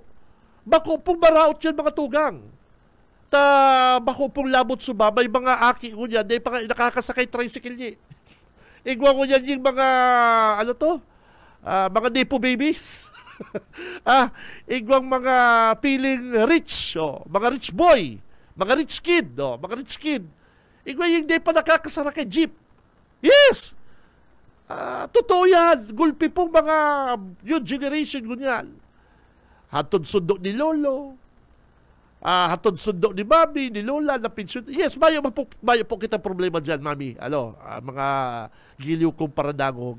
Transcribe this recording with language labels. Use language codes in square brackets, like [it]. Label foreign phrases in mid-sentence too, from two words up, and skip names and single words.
[bik] Bako pong maraot yan mga tugang. Bako pong labot suba, may mga aki ko niya, di pa nakakasakay tricycle niya. Igwa ko yan yung mga, mga [en] nepo babies. [bik] Igwang mga [en] feeling rich, [bik] mga [en] rich boy, [bik] mga [en] rich kid, [bik] mga [en] rich kid. [bik] Igwa yung di pa nakakasakay jeep. Yes! Totoo yan. Gulpi pong mga [en] new generation [bik] ganyan. Hatod sundo ni Lolo. Hatod sundo ni Mami, ni Lola, na pensyon. Yes, bayo po kita problema dyan, Mami. Mga giliw kong paradangog.